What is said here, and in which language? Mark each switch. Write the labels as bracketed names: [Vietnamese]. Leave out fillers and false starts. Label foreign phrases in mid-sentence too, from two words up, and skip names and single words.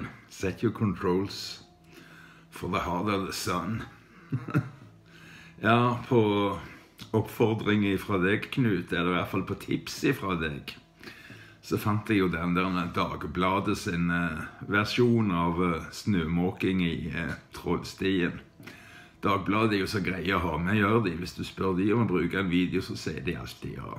[English] Set your controls for the heart of the sun. [Norwegian] Ja, på oppfordring fra deg, Knut, eller I hvert fall på tips fra deg, så fant jeg jo den der Dagbladet sin versjon av snømåking I Trollstien. Dagbladet jo så greie å ha med, gjør de. Hvis du spør de om å bruke en video, så sier de alltid ja.